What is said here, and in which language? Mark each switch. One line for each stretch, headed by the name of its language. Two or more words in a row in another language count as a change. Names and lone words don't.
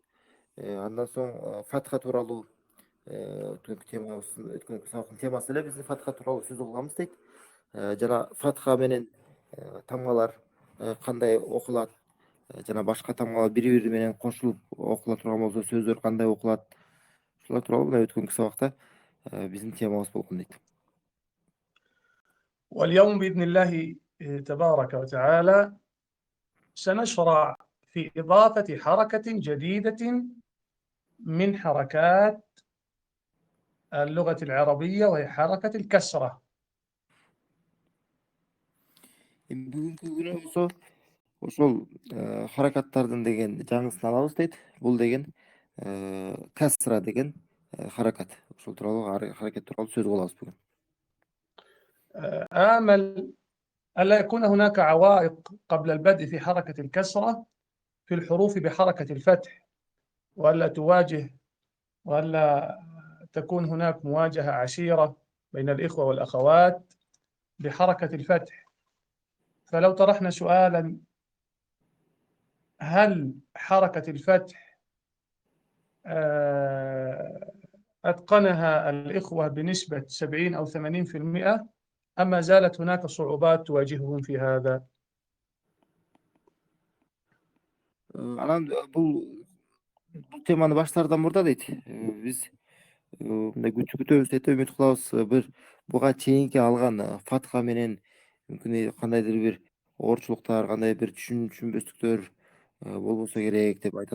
Kyrgyz: Андан соң фатха тууралуу өткөнкү сабактын темасы эле биздин фатха тууралуу сөз кылганбыз дейт. Жана фатха менен тамгалар кандай окулат, жана башка тамгалар бири-бири менен кошулуп окула турган болсо сөздөр кандай окулат, ушулар тууралуу мына өткөнкү сабакта биздин темабыз болгон дейт.
Arabic: واليوم بإذن الله تبارك وتعالى سنشرع في إضافة حركة جديدة من حركات اللغة العربية وهي حركة الكسرة.
Kyrgyz: Бүгүнкү күнү болсо ошол харакаттардын деген жаңысын алабыз дейт. Бул деген касра деген харакат. Ошол тууралуу харакет тууралуу сөз кылабыз бүгүн.
Arabic: آمل ألا يكون هناك عوائق قبل البدء في حركة الكسرة في الحروف بحركة الفتح، وألا تكون هناك مواجهة عشيرة بين الإخوة والأخوات بحركة الفتح. فلو طرحنا سؤالا: هل حركة الفتح أتقنها الإخوة بنسبة 70 أو 80%، أم ما زالت هناك صعوبات تواجههم في هذا؟
Kyrgyz: Анан бул теманы баштаардан мурда дейт. Биз мындай күтөбүз дейт, үмүт кылабыз. Буга чейинки алган фатха менен мүмкүн кандайдыр бир оорчулуктар, кандай бир түшүнбөстүктөр болбосо керек деп айтат.